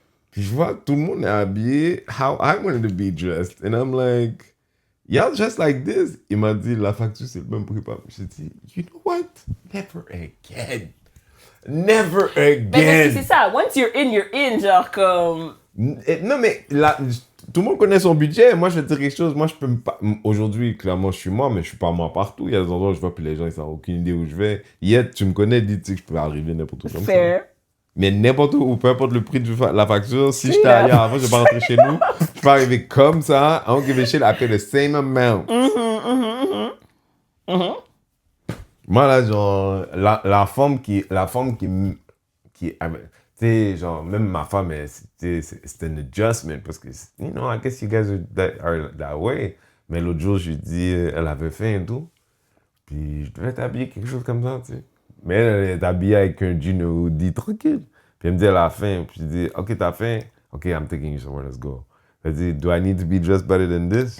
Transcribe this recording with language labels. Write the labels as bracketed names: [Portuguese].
[French] Puis, je vois que tout le monde est habillé [English] how I wanted to be dressed. And I'm like, y'all dressed like this. [French] Il m'a dit, la facture, c'est le même prix. J'ai dit, [English] you know what? Never again. Never [French] Mais parce que [English] again. [French] c'est ça, [English] once you're in, [French] genre comme... Non, mais là, tout le monde connaît son budget. Moi, je vais te dire quelque chose. Moi, je peux me pas. Aujourd'hui, clairement, je suis moi, mais je suis pas moi partout. Il y a des endroits où je vois, puis les gens, ils n'ont aucune idée où je vais. Yet, tu me connais, dis tu sais que je peux arriver n'importe où comme ça. [English] Fair. [French] Mais n'importe où, peu importe le prix de la facture, si C'est j'étais là. ailleurs avant, je vais pas rentrer chez nous. Je peux arriver comme ça. [English] I don't give a shit. I pay the same amount. [French] Moi, là, genre, la femme qui tu sais, genre, même ma femme, c'est un adjustment parce que, [English] you know, I guess you guys are that way. [French] Mais l'autre jour, je lui dis, elle avait faim et tout. Puis, je devais t'habiller quelque chose comme ça, tu sais. Mais elle est habillée avec un jean hoodie tranquille. Puis, elle me dit, elle a faim. Puis, je dis, OK, t'as faim? [English] OK, I'm taking you somewhere, let's go. [French] Elle dit, [English] do I need to be dressed better than this?